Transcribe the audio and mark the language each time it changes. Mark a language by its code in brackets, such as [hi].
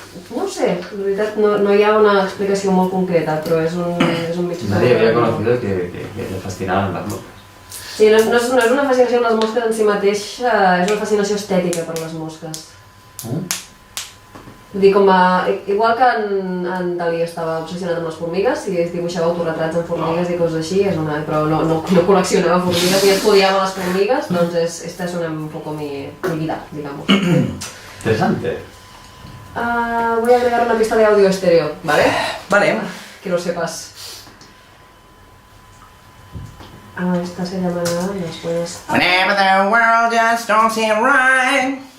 [ca] No ho sé, en veritat no hi ha una explicació molt concreta, però és un mig [es] Nadie había conocido que le fascinaban las moscas. [ca] Sí, no és una fascinació amb les mosques en si mateix, és una fascinació estètica per les mosques. Vull dir, igual que en Dalí estava obsessionat amb les formigues i es dibuixava autoretrats amb formigues i coses així, però no col·leccionava formigues i estudiava les formigues, doncs [es] esta es un poco mi vida, digamos. Interesante. Voy a agregar una pista de audio estéreo, ¿vale? Vale. Que lo sepas. Esta se llamará después. [en] Whenever the world just don't seem right.